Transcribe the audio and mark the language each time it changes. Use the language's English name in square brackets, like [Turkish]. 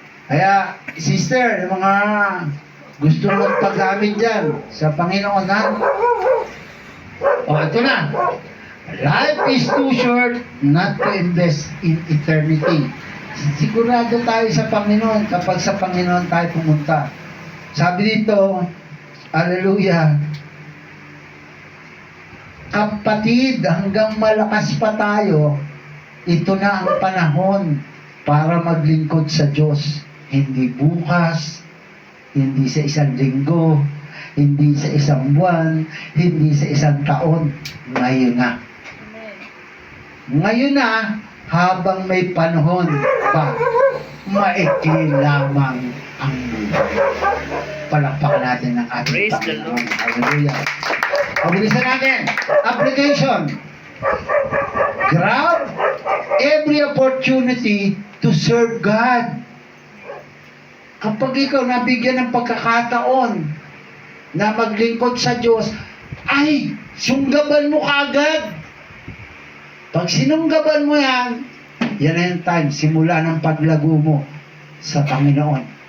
[Filipino] Kaya, sister, yung mga gusto magpagamit dyan sa Panginoon, ha? Ito na. [English] Life is too short not to invest in eternity. [Filipino] Sigurado tayo sa Panginoon kapag sa Panginoon tayo pumunta. Sabi dito, hallelujah, kapatid, hanggang malakas pa tayo, ito na ang panahon para maglingkod sa Diyos. Hindi bukas, hindi sa isang linggo, hindi sa isang buwan, hindi sa isang taon. Ngayon na. Ngayon na, habang may panahon pa, maikli lamang ang buhay. Palakpakan natin ang ating [English] Praise the [Filipino] Panginoon. [English] Lord. [Filipino] Hallelujah. Pabilisan natin. Application. [English] Grab every opportunity to serve God. [Filipino] Kapag ikaw nabigyan ng pagkakataon na maglingkod sa Diyos, ay, sunggaban mo kagad. Pag sinunggaban mo yan, yan na yung time, simula ng paglago mo sa Panginoon.